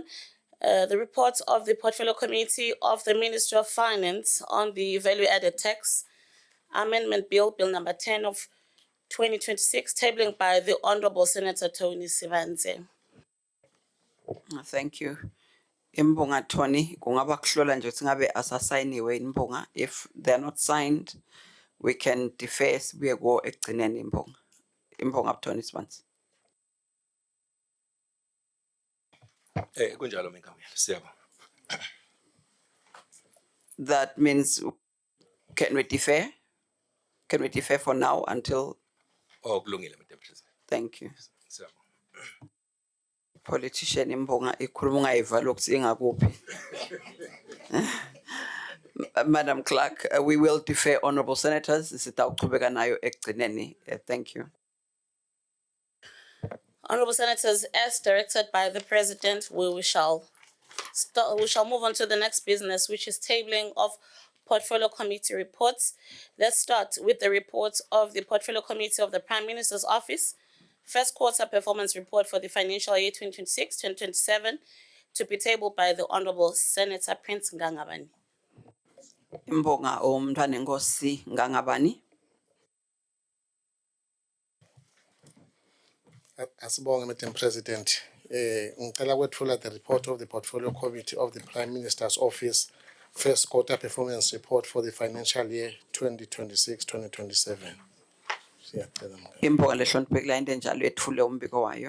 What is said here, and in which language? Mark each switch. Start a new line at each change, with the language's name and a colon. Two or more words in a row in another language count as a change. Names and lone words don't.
English: The report of the Portfolio Committee of the Ministry of Finance on the Value-Added Tax Amendment Bill, Bill number 10 of 2026, tabling by the Honorable Senator Tony Sivanze. Thank you. Imbonga Tony,
Swati: kungaba kuhlola nje ukuthi ngabe asasayiniwe imbonga.
English: If they're not signed, we can defer
Swati: sibuye go ekugcineni imbonga. Imbonga Tony Sivanze. Kunjalo mengameli, siyabonga.
English: That means can we defer? Can we defer for now until?
Swati: Kulungile Madam President.
English: Thank you.
Swati: Siyabonga. Politician imbonga ikhuluma ungayivala ukuthi ingakuphi.
English: Madam Clerk, we will defer Honorable Senators.
Swati: Sitawuchubeka nayo ekugcineni.
English: Thank you. Honorable Senators, as directed by the President, we shall move on to the next business, which is tabling of Portfolio Committee reports. Let's start with the reports of the Portfolio Committee of the Prime Minister's Office. First quarter performance report for the financial year 2026-2027 to be tabled by the Honorable Senator Prince Ngangabani.
Swati: Imbonga umntwana enkosi Ngangabani. Asibonge Madam President. Ngicela kwethula
English: the report of the Portfolio Committee of the Prime Minister's Office, first quarter performance report for the financial year 2026-2027.
Swati: Imbonga lehloniphekile into enjalo ethule umbiko wayo.